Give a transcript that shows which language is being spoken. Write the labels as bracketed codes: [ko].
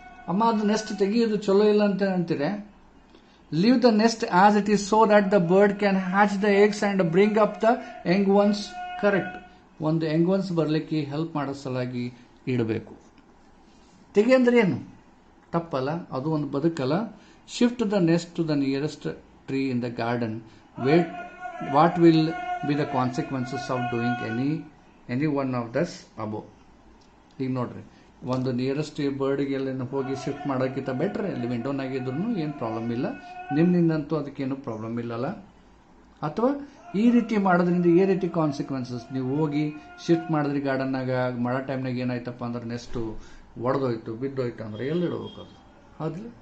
[kn] ಅಮ್ಮ, ಅದು ನೆಸ್ಟ್ ತೆಗೆಯೋದು ಚಲೋ ಇಲ್ಲ ಅಂತ ಅಂತೀರ. [en] Leave the nest as it is so that the bird can hatch the eggs and bring up the young ones. [kn] Correct, ಒಂದು ಯಂಗ್ ಒನ್ಸ್ ಬರಲಿಕ್ಕೆ ಹೆಲ್ಪ್ ಮಾಡೋ ಸಲುವಾಗಿ ಇಡಬೇಕು. ತೆಗೆ ಅಂದ್ರೆ ಏನು? ತಪ್ಪಲ್ಲ, ಅದು ಒಂದು ಬದುಕಲ್ಲ. [en] Shift the nest to the nearest tree in the garden. Wait, what will be the consequences of doing any one of this above? [kn] ಈಗ ನೋಡ್ರಿ, ಒಂದು ನಿಯರೆಸ್ಟ್ ಬರ್ಡ್ಗೆ ಎಲ್ಲ ಹೋಗಿ ಶಿಫ್ಟ್ ಮಾಡೋಕ್ಕಿಂತ ಬೆಟ್ರೆ ಅಲ್ಲಿ ವಿಂಡೋನಾಗಿದ್ರು ಏನು ಪ್ರಾಬ್ಲಮ್ ಇಲ್ಲ, ನಿಮ್ಮಿಂದಂತೂ ಅದಕ್ಕೇನು ಪ್ರಾಬ್ಲಮ್ ಇಲ್ಲಲ್ಲ. ಅಥವಾ ಈ ರೀತಿ ಮಾಡೋದ್ರಿಂದ ಈ ರೀತಿ ಕಾನ್ಸಿಕ್ವೆನ್ಸಸ್, ನೀವು ಹೋಗಿ ಶಿಫ್ಟ್ ಮಾಡಿದ್ರಿ ಗಾರ್ಡನ್ನಾಗ, ಮಾಡೋ ಟೈಮ್ನಾಗ ಏನಾಯ್ತಪ್ಪ ಅಂದ್ರೆ ನೆಸ್ಟು ಒಡೆದೋಯ್ತು, ಬಿದ್ದೋಯ್ತು ಅಂದ್ರೆ ಎಲ್ಲಿಡಬೇಕು ಅದು? ಹೌದಿಲ್ಲ?